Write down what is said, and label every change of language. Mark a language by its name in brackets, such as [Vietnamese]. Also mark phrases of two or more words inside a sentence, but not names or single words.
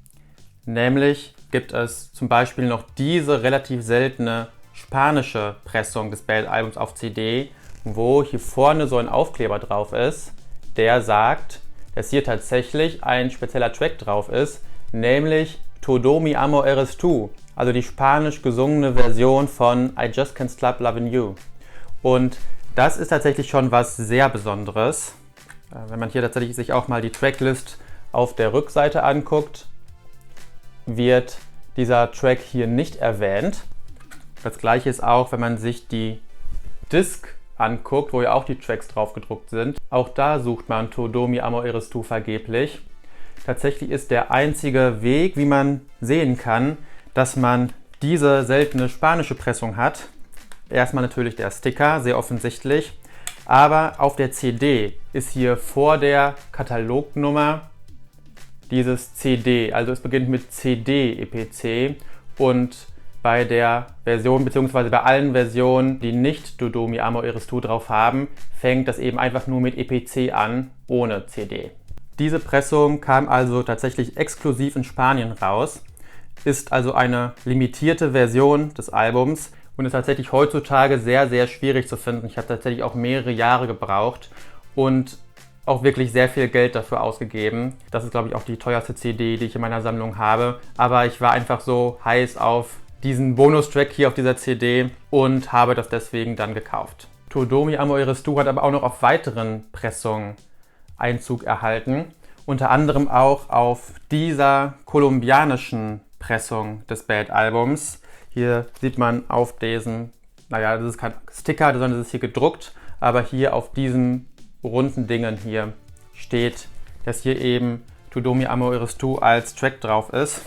[German] Nämlich gibt es zum Beispiel noch diese relativ seltene spanische Pressung des Bad-Albums auf CD, wo hier vorne so ein Aufkleber drauf ist, der sagt, dass hier tatsächlich ein spezieller Track drauf ist, nämlich Todo mi amor eres tú, also die spanisch gesungene Version von I Just Can't Stop Loving You. Und das ist tatsächlich schon was sehr Besonderes. Wenn man hier tatsächlich sich auch mal die Tracklist auf der Rückseite anguckt, wird dieser Track hier nicht erwähnt. Das gleiche ist auch, wenn man sich die Disc anguckt, wo ja auch die Tracks drauf gedruckt sind. Auch da sucht man Todo mi amor eres tú vergeblich. Tatsächlich ist der einzige Weg, wie man sehen kann, dass man diese seltene spanische Pressung hat. Erstmal natürlich der Sticker, sehr offensichtlich. Aber auf der CD ist hier vor der Katalognummer dieses CD. Also es beginnt mit CD EPC und bei der Version, beziehungsweise bei allen Versionen, die nicht Todo mi amor eres tú drauf haben, fängt das eben einfach nur mit EPC an, ohne CD. Diese Pressung kam also tatsächlich exklusiv in Spanien raus, ist also eine limitierte Version des Albums und ist tatsächlich heutzutage sehr, sehr schwierig zu finden. Ich habe tatsächlich auch mehrere Jahre gebraucht und auch wirklich sehr viel Geld dafür ausgegeben. Das ist, glaube ich, auch die teuerste CD, die ich in meiner Sammlung habe. Aber ich war einfach so heiß auf diesen Bonustrack hier auf dieser CD und habe das deswegen dann gekauft. Todo mi amor eres tú hat aber auch noch auf weiteren Pressungen Einzug erhalten. unter anderem auch auf dieser kolumbianischen Pressung des Bad-Albums. Hier sieht man auf diesem, naja, das ist kein Sticker, sondern das ist hier gedruckt, aber hier auf diesen runden Dingen hier steht, dass hier eben Tu Do Mi Amo Eres Tu als Track drauf ist.